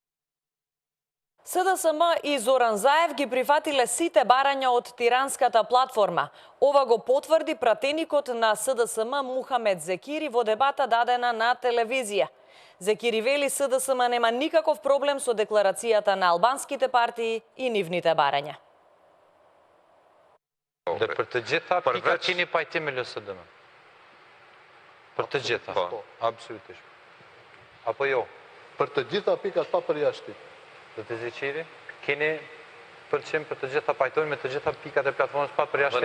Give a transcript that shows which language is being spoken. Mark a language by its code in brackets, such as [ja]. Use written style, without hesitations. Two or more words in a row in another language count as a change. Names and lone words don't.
[mk] СДСМ и Зоран Заев ги прифатиле сите барања од тиранската платформа. Ова го потврди пратеникот на СДСМ Мухамед Зекири во дебата дадена на телевизија. Зекири вели СДСМ нема никаков проблем со декларацијата на албанските партии и нивните барања. [sq] Për të gjitha pika keni pajtim me LSD-n. Për të gjitha. Absolutisht. Apo jo? Për të gjitha pikat pa përjashtim. Dhe të Zekiri, keni përqim për të gjitha pajtojnë me të gjitha pikat e platformës pa përjashtim?